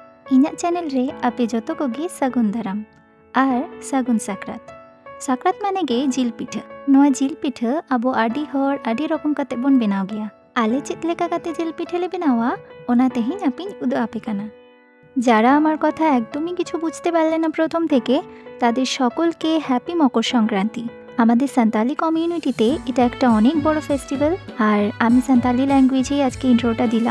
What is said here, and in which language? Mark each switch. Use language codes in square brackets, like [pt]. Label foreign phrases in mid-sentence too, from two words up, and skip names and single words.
[sat] ᱤᱧᱟᱹᱜ ᱪᱮᱱᱮᱞ ᱨᱮ ᱟᱯᱮ ᱡᱚᱛᱚ ᱠᱚᱜᱮ ᱥᱟᱹᱜᱩᱱ ᱫᱟᱨᱟᱢ ᱟᱨ ᱥᱟᱹᱜᱩᱱ ᱥᱟᱠᱨᱟᱛ। ᱥᱟᱠᱨᱟᱛ ᱢᱟᱱᱮ ᱜᱮ ᱡᱤᱞ ᱯᱤᱴᱷᱟᱹ। ᱱᱚᱣᱟ ᱡᱤᱞ ᱯᱤᱴᱷᱟᱹ ᱟᱵᱚ ᱟᱹᱰᱤ ᱦᱚᱲ ᱟᱹᱰᱤ ᱨᱚᱠᱚᱢ ᱠᱟᱛᱮ ᱵᱚᱱ ᱵᱮᱱᱟᱣ ᱜᱮᱭᱟ। আলে চেত লেকা কাতে জিল পিঠে লে বেনাওয়া ওনা তেহিন আপিন উদো আপে কানা। [bn] যারা আমার কথা একদমই কিছু বুঝতে পারলে না প্রথম থেকে তাদের সকলকে হ্যাপি মকর সংক্রান্তি। আমাদের সান্তালি কমিউনিটিতে এটা একটা অনেক বড় ফেস্টিভ্যাল আর আমি সান্তালি ল্যাঙ্গুয়েজেই আজকে ইন্ট্রোটা দিলাম।